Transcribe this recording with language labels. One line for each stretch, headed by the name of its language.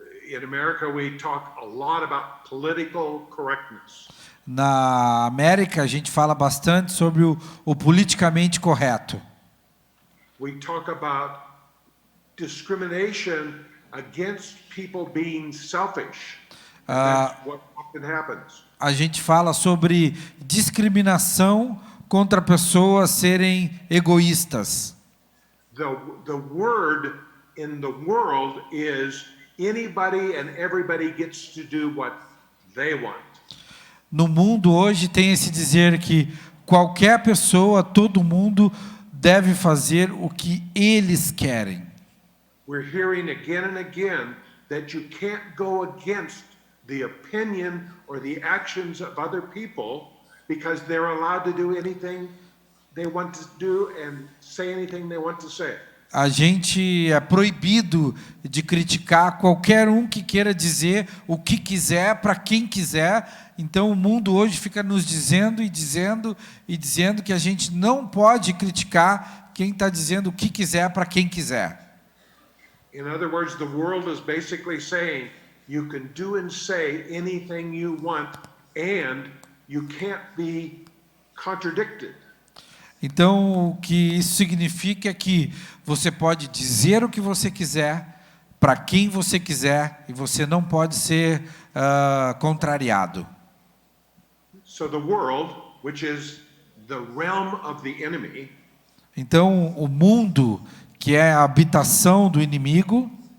English: In America, we talk a lot about political correctness.
Portuguese: Na América, a gente fala bastante sobre o politicamente correto.
English: We talk about discrimination against people being selfish. That's what often happens.
Portuguese: A gente fala sobre discriminação contra pessoas serem egoístas.
English: The word in the world is anybody and everybody gets to do what they want.
Portuguese: No mundo hoje tem esse dizer que qualquer pessoa, todo mundo deve fazer o que eles querem.
English: We're hearing again and again that you can't go against the opinion or the actions of other people because they're allowed to do anything they want to do and say anything they want to say.
Portuguese: A gente é proibido de criticar qualquer um que queira dizer o que quiser para quem quiser. Então o mundo hoje fica nos dizendo e dizendo e dizendo que a gente não pode criticar quem está dizendo o que quiser para quem quiser.
English: In other words, the world is basically saying you can do and say anything you want and you can't be contradicted.
Portuguese: Então, o que isso significa é que você pode dizer o que você quiser, para quem você quiser, e você não pode ser contrariado.
English: So the world, which is the realm of the enemy,
Portuguese: então, o mundo, que é a habitação do inimigo,